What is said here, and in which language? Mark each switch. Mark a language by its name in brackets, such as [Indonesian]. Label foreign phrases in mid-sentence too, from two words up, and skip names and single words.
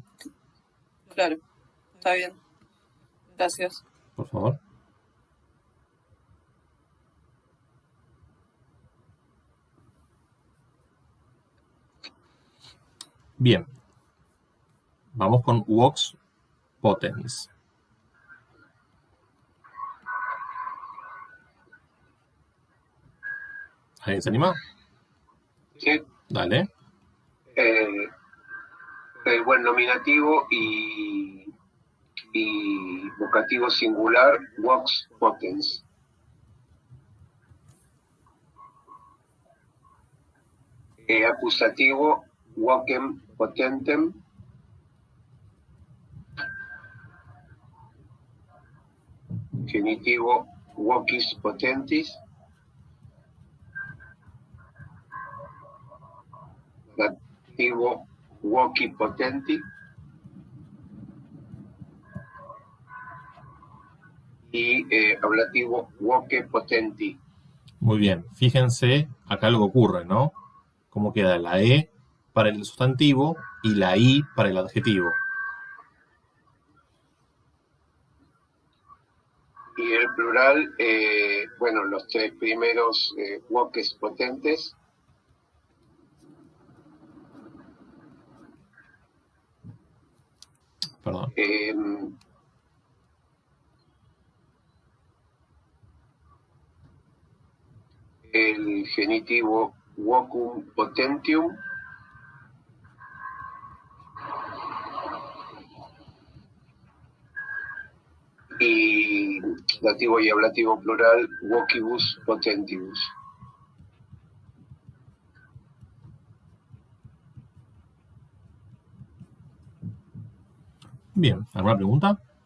[Spanish] Claro, está bien. Gracias. Por favor. Bien. Vamos con [Latin] vox potens. [Spanish] ¿Alguien se anima? Sí, Dale. el buen nominativo y Y vocativo singular, [Latin] vox potens. Acusativo, vocem potentem. Genitivo, vocis potentis. Dativo, voci potenti. [Spanish] Y ablativo, [Latin] voce potenti. [Spanish] Muy bien. Fíjense acá lo que ocurre, ¿no? Cómo queda la E para el sustantivo y la I para el adjetivo. Y el plural, bueno, los tres primeros [Latin] voces potentes. [Spanish] Perdón. El genitivo [Latin] vocum potentium. [Spanish] Y dativo y ablativo plural, [Latin] vocibus potentibus. [Spanish] Bien, ¿alguna pregunta?